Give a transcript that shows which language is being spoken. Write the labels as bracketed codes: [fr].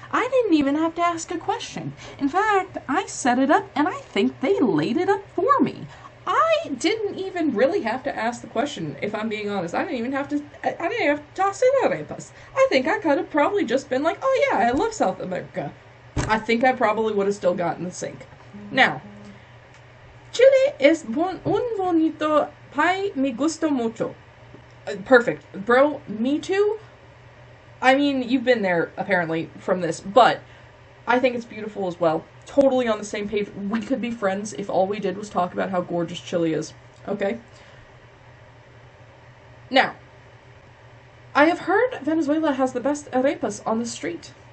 [en] I didn't even have to ask a question. In fact, I set it up, and I think they laid it up for me. I didn't even really have to ask the question, if I'm being honest. I didn't have to toss in arepas. I think I could have probably just been like, oh yeah, I love South America. I think I probably would have still gotten the sink. [es] Now, Chile es un bonito país, me gusta mucho. [en] Perfect. Bro, me too. I mean, you've been there, apparently, from this, but I think it's beautiful as well. Totally on the same page. We could be friends if all we did was talk about how gorgeous Chile is. Okay? Now, I have heard Venezuela has the best arepas on the street.